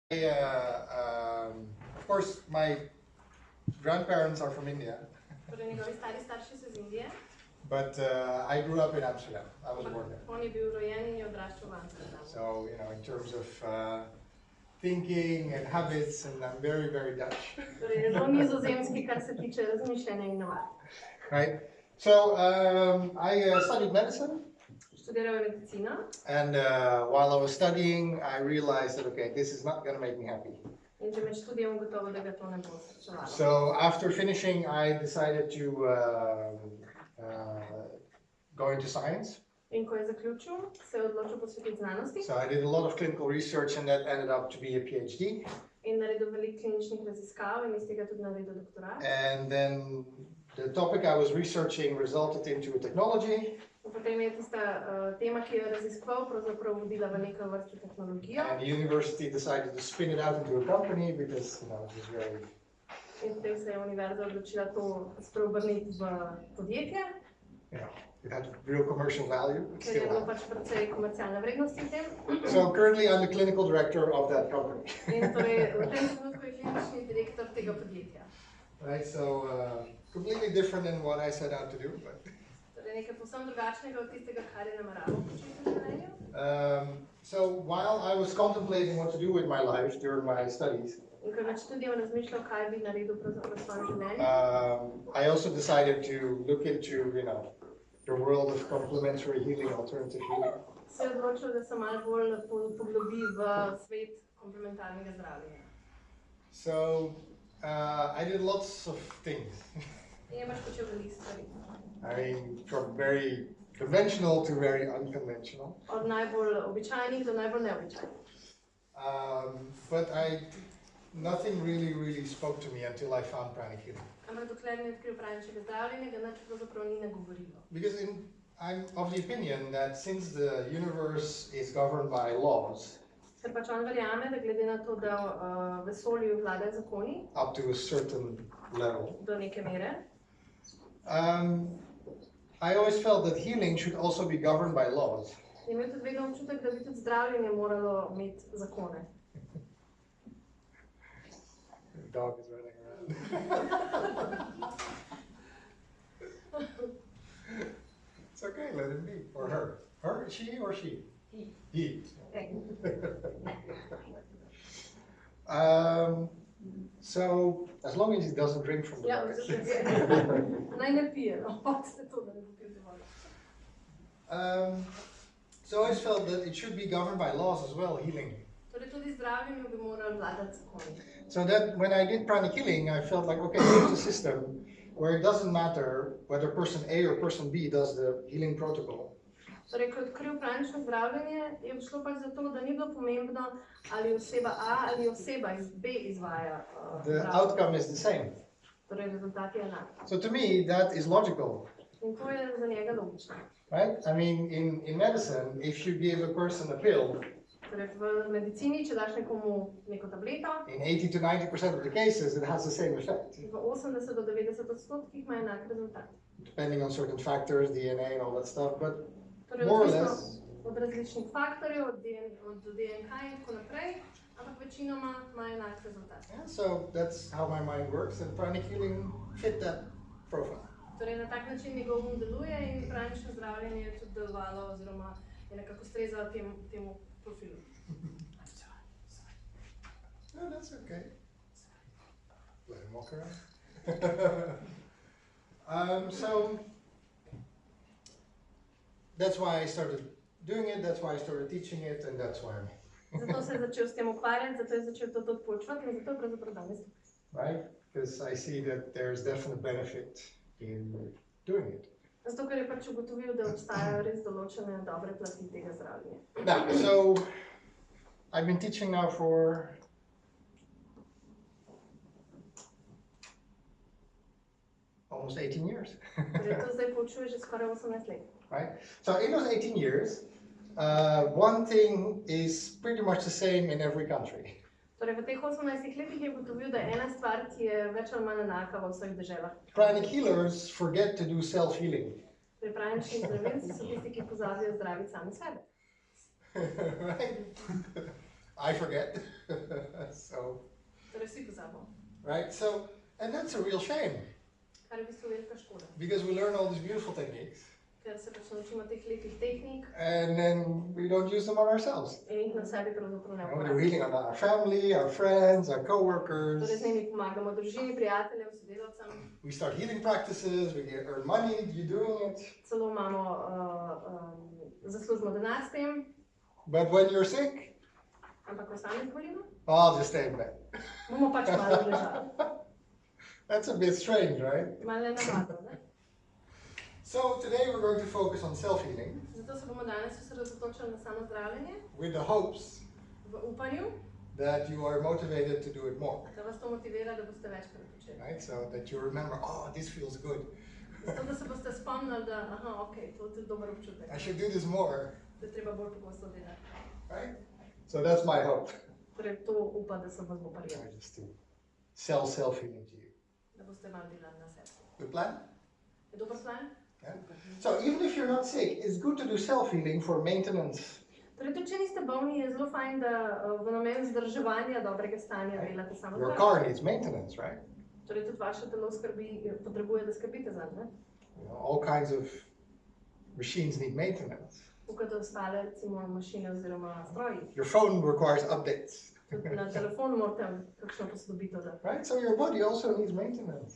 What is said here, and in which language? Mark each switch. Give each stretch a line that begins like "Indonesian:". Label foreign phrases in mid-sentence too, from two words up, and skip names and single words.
English: Of course, my grandparents are from India.
Slovenian: Torej, njegovi stari starši so iz Indije.
English: But I grew up in Amsterdam. I was born there.
Slovenian: On je bil rojen in je odraščal v Amsterdamu.
English: So, in terms of thinking and habits, and I'm very, very Dutch.
Slovenian: Torej, zelo nizozemski, kar se tiče razmišljanja in navad.
English: Right. So I studied medicine.
Slovenian: Študiral je medicino.
English: And while I was studying, I realized that this is not going to make me happy.
Slovenian: In že med študijem ugotovil, da ga to ne bo srečevalo.
English: So after finishing, I decided to go into science.
Slovenian: In ko je zaključil, se je odločil posvetiti znanosti.
English: So I did a lot of clinical research, and that ended up to be a PhD.
Slovenian: In naredil veliko kliničnih raziskav in iz tega tudi naredil doktorat.
English: And then the topic I was researching resulted into a technology.
Slovenian: Potem je tista tema, ki jo je raziskoval, pravzaprav vodila v neko vrsto tehnologijo.
English: And the university decided to spin it out into a company because, it was very...
Slovenian: In potem se je univerza odločila to spreobrniti v podjetje.
English: It had real commercial value.
Slovenian: Ker je bilo pač precej komercialne vrednosti v tem.
English: So currently I'm the clinical director of that company.
Slovenian: In torej v tem trenutku je klinični direktor tega podjetja.
English: Right, so completely different than what I set out to do, but...
Slovenian: Nekaj povsem drugačnega od tistega, kar je nameraval početi v življenju.
English: So while I was contemplating what to do with my life during my studies,
Slovenian: in ko je med študijem razmišljal, kaj bi naredil v svojem življenju,
English: I also decided to look into, the world of complementary healing, alternative healing.
Slovenian: Se je odločil, da se malo bolj poglobi v svet komplementarnega zdravljenja.
English: So I did lots of things.
Slovenian: In je pač počel veliko stvari.
English: I mean, from very conventional to very unconventional.
Slovenian: Od najbolj običajnih do najbolj neobičajnih.
English: But nothing really spoke to me until I found Pranic Healing.
Slovenian: Ampak dokler ni odkril praničnega zdravljenja, ga nič pravzaprav ni nagovorilo.
English: Because I'm of the opinion that since the universe is governed by laws,
Slovenian: Ker pač on verjame, da glede na to, da vesolju vladajo zakoni,
English: up to a certain level,
Slovenian: do neke mere,
English: I always felt that healing should also be governed by laws.
Slovenian: je imel tudi vedno občutek, da bi tudi zdravljenje moralo imeti zakone.
English: The dog is running around. It's okay, let him be. Or her. Her, she or she? He. So, as long as he doesn't drink from the bucket.
Slovenian: Naj ne pije, ste to, da ne bo pil dovolj.
English: So I always felt that it should be governed by laws as well, healing.
Slovenian: Torej tudi zdravljenju bi morali vladati zakoni.
English: So that when I did Pranic Healing, I felt like, here's a system where it doesn't matter whether person A or person B does the healing protocol.
Slovenian: Torej, ko je odkril pranično zdravljenje, je šlo pač za to, da ni bilo pomembno, ali oseba A ali oseba iz B izvaja
English: the outcome is the same.
Slovenian: Torej, rezultat je enak.
English: So to me, that is logical.
Slovenian: In to je za njega logično.
English: Right? I mean, in medicine, if you give a person a pill,
Slovenian: Torej, v medicini, če daš nekomu neko tableto,
English: in 80 to 90% of the cases, it has the same effect.
Slovenian: v 80 do 90% ima enak rezultat.
English: Depending on certain factors, DNA and all that stuff, but
Slovenian: Torej,
English: more or less,
Slovenian: od različnih faktorjev, od DNK in tako naprej, ampak večinoma ima enak rezultat.
English: yeah, so that's how my mind works, and Pranic Healing fit that profile.
Slovenian: Torej, na tak način njegov um deluje in pranično zdravljenje je tudi delovalo oziroma je nekako ustrezalo temu profilu.
English: No, that's okay. Let him walk around. So that's why I started doing it, that's why I started teaching it, and that's why I'm here.
Slovenian: Zato se je začel s tem ukvarjati, zato je začel to tudi poučevati in zato je pravzaprav danes tukaj.
English: Right? Because I see that there's definite benefit in doing it.
Slovenian: Zato, ker je pač ugotovil, da obstajajo res določene dobre plati tega zdravljenja.
English: Now, so I've been teaching now for almost 18 years.
Slovenian: Torej, to zdaj poučuje že skoraj 18 let.
English: Right? So in those 18 years, one thing is pretty much the same in every country.
Slovenian: Torej, v teh 18 letih je ugotovil, da je ena stvar, ki je več ali manj enaka v vseh deželah.
English: Pranic healers forget to do self-healing.
Slovenian: Torej, pranični zdravilci so tisti, ki pozabijo zdraviti sami sebe.
English: Right? I forget. So,
Slovenian: Torej vsi pozabimo.
English: right? So, and that's a real shame
Slovenian: Kar je v bistvu velika škoda.
English: because we learn all these beautiful techniques
Slovenian: Ker se pač naučimo teh lepih tehnik
English: and then we don't use them on ourselves.
Slovenian: in jih na sebi pravzaprav ne
English: You know, we're
Slovenian: uporabljamo.
English: healing on our family, our friends, our co-workers.
Slovenian: Torej z njimi pomagamo družini, prijateljem, sodelavcem.
English: We start healing practices, we earn money, you're doing it.
Slovenian: Celo imamo, zaslužimo denar s tem,
English: But when you're sick,
Slovenian: ampak ko sami zbolimo,
English: I'll just stay in bed.
Slovenian: bomo pač malo ležali.
English: That's a bit strange, right?
Slovenian: Malo je navadno, ne?
English: So today we're going to focus on self-healing
Slovenian: Zato se bomo danes osredotočili na samozdravljenje,
English: with the hopes
Slovenian: v upanju,
English: that you are motivated to do it more,
Slovenian: da vas to motivira, da boste večkrat počeli.
English: right? So that you remember, oh, this feels good.
Slovenian: Zato, da se boste spomnili, da aha, ok, to je dober občutek,
English: I should do this more,
Slovenian: da je treba bolj pogosto delati.
English: right? So that's my hope.
Slovenian: Torej to upa, da se vas bo prijel,
English: Just to sell self-healing to you.
Slovenian: da boste malo delali na sebi.
English: Good plan?
Slovenian: Je dober plan?
English: Yeah. So even if you're not sick, it's good to do self-healing for maintenance.
Slovenian: Torej, tudi če niste bolni, je zelo fajn, da v namen vzdrževanja dobrega stanja delate samo
English: Your
Slovenian: zdravje.
English: car needs maintenance, right?
Slovenian: Torej, tudi vaše telo potrebuje, da skrbite zanj, ne?
English: You know, all kinds of machines need maintenance.
Slovenian: Tukaj da ostale, recimo, mašine oziroma stroji.
English: Your phone requires updates,
Slovenian: Tudi na telefonu morate kakšno posodobitev dati.
English: right? So your body also needs maintenance,